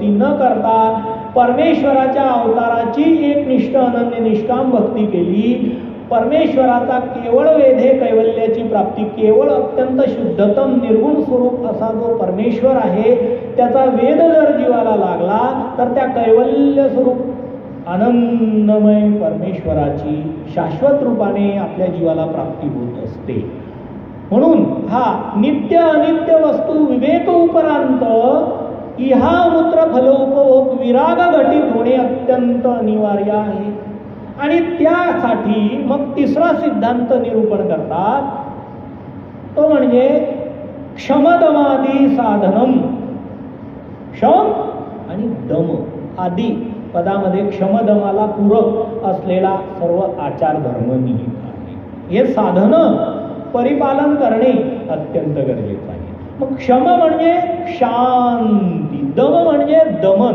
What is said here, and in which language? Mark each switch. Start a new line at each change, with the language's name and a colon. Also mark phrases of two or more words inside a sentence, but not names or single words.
Marathi: न करता परमेश्वराच्या अवताराची एक निष्ठ अनन्य निष्काम भक्ती केली, परमेश्वराचा केवळ वेधे कैवल्याची प्राप्ती, केवळ अत्यंत शुद्धतम निर्गुण स्वरूप असा जो परमेश्वर आहे त्याचा वेद जर जीवाला लागला तर त्या कैवल्य स्वरूप आनंदमय परमेश्वराची शाश्वत रूपाने आपल्या जीवाला प्राप्ती होत असते. म्हणून हा नित्य अनित्य वस्तू विवेक उपरांत इहामूत्र फलोपभोग विराग घटित होणे अत्यंत अनिवार्य आहे. आणि त्यासाठी मग तिसरा सिद्धांत निरूपण करतात, तो म्हणजे
Sanskrit: क्षमदमादी साधनम.
Marathi: क्षम आणि दम आदी पदामध्ये क्षमदमाला पूरक असलेला सर्व आचार धर्म निहित आहे. हे साधन परिपालन करणे अत्यंत गरजेचं आहे. मग क्षम म्हणजे शांती, दम म्हणजे दमन.